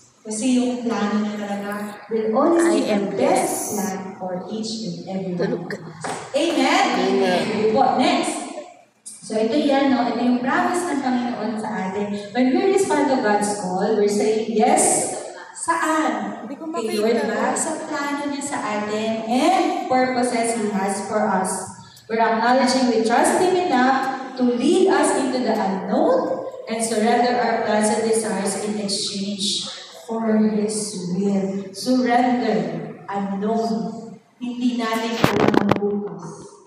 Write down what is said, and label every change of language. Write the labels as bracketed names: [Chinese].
[Filipino] Kasi yung plano niya talaga [English] will always be the best plan for each and every one of us. [Filipino] Amen? Amen. Po, next. So ito yan, no? Ito yung promise ng Panginoon sa atin. [English] When we respond to God's call, we're saying yes. Saan? [Filipino] Kay Lord ba? Sa plano niya sa atin [English] and purposes He has for us. We're acknowledging we trust Him enough to lead us into the unknown and surrender our plans and desires in exchange for His will. Surrender, unknown. [Filipino] Hindi natin alam ang bukas.